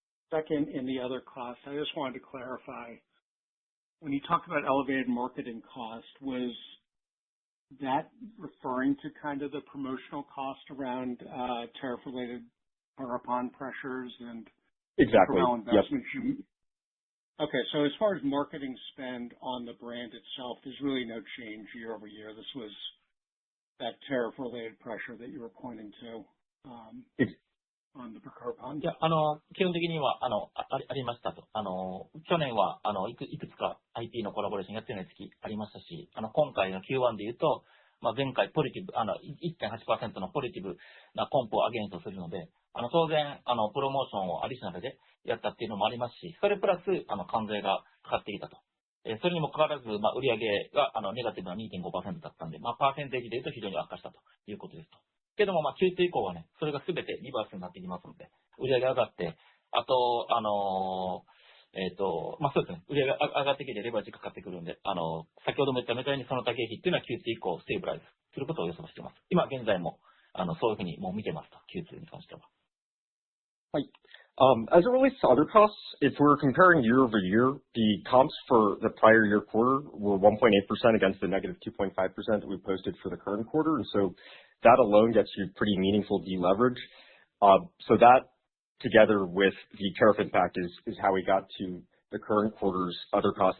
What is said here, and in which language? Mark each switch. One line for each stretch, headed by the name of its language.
English: Second, in the other costs, I just wanted to clarify, when you talked about elevated marketing cost, was that referring to kind of the promotional cost around tariff-related upon pressures and exactly investments? Yep. Okay, so as far as marketing spend on the brand itself, there's really no change year over year. This was that tariff-related pressure that you were pointing to on the upon.
Japanese: いや、基本的には、ありましたと。去年はいくつか IP のコラボレーションやってない月ありましたし、今回の Q1 で言うと、前回ポジティブ、1.8% のポジティブなコンポをアゲインストするので、当然、プロモーションをアディショナルでやったっていうのもありますし、それプラス、関税がかかってきたと。それにもかかわらず、売上が、ネガティブな 2.5% だったんで、パーセンテージで言うと非常に悪化したということですと。けども、Q2 以降はね、それが全てリバースになってきますので、売上上がって、あと、そうですね、売上が上がってきてレバージかかってくるんで、先ほども言ったみたいにその高益っていうのは Q2 以降ステーブライズすることを予測しています。今現在も、そういうふうにもう見てますと、Q2 に関しては。はい。
English: As it relates to other costs, if we're comparing year over year, the comps for the prior year quarter were 1.8% against the negative 2.5% that we posted for the current quarter. And so that alone gets you pretty meaningful deleverage. So that together with the tariff impact is how we got to the current quarter's other costs.